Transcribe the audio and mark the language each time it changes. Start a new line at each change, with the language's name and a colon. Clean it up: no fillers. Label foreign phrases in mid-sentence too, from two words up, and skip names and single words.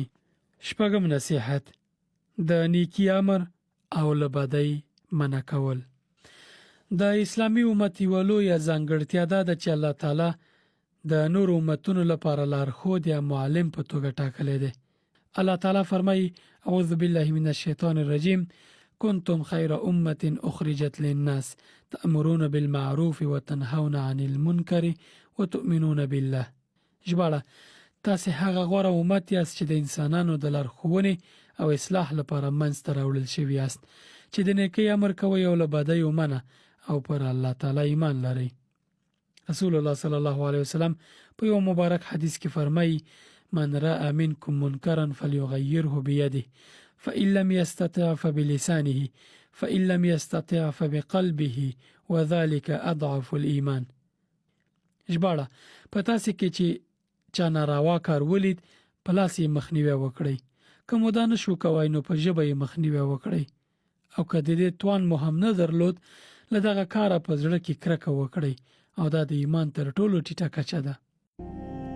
Pashto: شپږم نصیحت د نیکی امر او له بدۍ منع کول. د اسلامي امت یوه لویه ځانګړتیا دا ده چې
Arabic: الله تعالی
Pashto: د نور امتونو لپاره لارښود یا معلم په توګه ټاکلی دی.
Arabic: الله تعالی فرمایي اعوذ بالله من الشیطان الرجیم كنتم خير أمة أخرجت للناس تأمرون بالمعروف وتنهون عن المنكر وتؤمنون بالله.
Pashto: ژباړه: تاسې هغه غوره امت یاست چې د انسانانو د لارښوونې او اصلاح لپاره منځته راوړل شوي یاست، چې د نیکۍ امر کوئ او له بدیو منع او پر
Arabic: الله تعالی
Pashto: ایمان لرئ.
Arabic: رسول الله صلی الله علیه وسلم
Pashto: په یو مبارک حدیث کې فرمایي
Arabic: من رأى منكم منكرا فليغيره بيده فإن لم يستطع فبلسانه فإن لم يستطع فبقلبه وذلك أضعف الإيمان.
Pashto: ژباړه: په تاسې کې چې چا ناروا کار ولید په لاس یې مخنیوی وکړئ، که مو دا نشو کوئ نو په ژبه یې مخنیوی وکړئ، او که د دې توان مو هم نه درلود له دغه کاره په زړه کې کرکه وکړئ، او دا د ایمان تر ټولو ټیټه کچه ده.